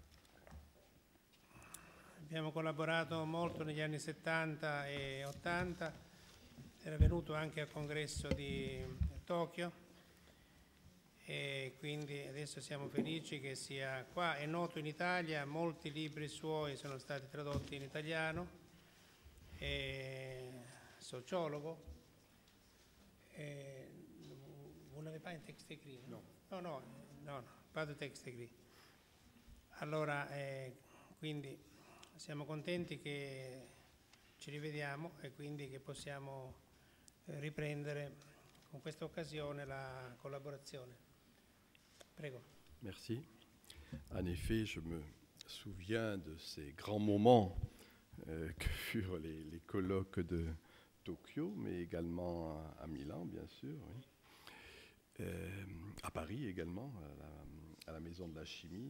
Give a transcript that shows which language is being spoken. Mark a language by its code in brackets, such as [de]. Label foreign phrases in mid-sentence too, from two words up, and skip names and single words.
[it] Abbiamo collaborato molto negli anni 70 e 80, era venuto anche al congresso di Tokyo e quindi adesso siamo felici che sia qua. È noto in Italia, molti libri suoi sono stati tradotti in italiano, è sociologo. [fr] Vous n'avez pas un texte écrit? No, pas de texte écrit. [it] Allora, quindi siamo contenti che ci rivediamo e quindi che possiamo riprendere con questa occasione la collaborazione. Prego. [fr] Merci. En effet, je me souviens de ces grands moments que furent les colloques de Tokyo, mais également à Milan, bien sûr, oui. À Paris également, à la Maison de la Chimie.